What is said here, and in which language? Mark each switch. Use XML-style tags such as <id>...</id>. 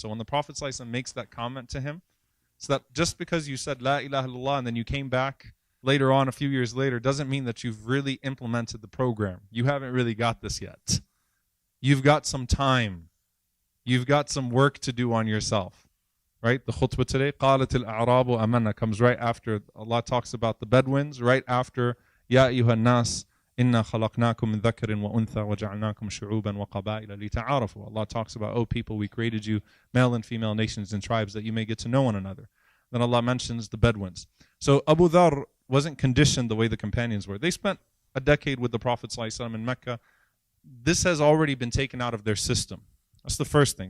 <en>So when the Prophet ﷺ makes that comment to him, so that just because you said</en> <ar>La ilaha illallah</ar> <en>and then you came back later on a few years later doesn't mean that you've really implemented the program. You haven't really got this yet. You've got some time. You've got some work to do on yourself. Right? The khutbah today,</en> <ar>قَالَتِ الْأَعْرَابُ أَمَنَّا,</ar> <en>comes right after Allah talks about the Bedouins, right after</en> <ar>يَا أَيُّهَا النَّاسِ إِنَّا خَلَقْنَاكُم مِّن ذَكَرٍ وَأُنثَى وَجَعَلْنَاكُمْ شُعُوبًا وَقَبَائِلَ لِتَعَارَفُوا.</ar> <en>Allah talks about, oh people, we created you male and female nations and tribes that you may get to know one another. Then Allah mentions the Bedouins. So Abu Dharr wasn't conditioned the way the companions were. They spent a decade with the Prophet ﷺ in Mecca. This has already been taken out of their system. That's the first thing.</en>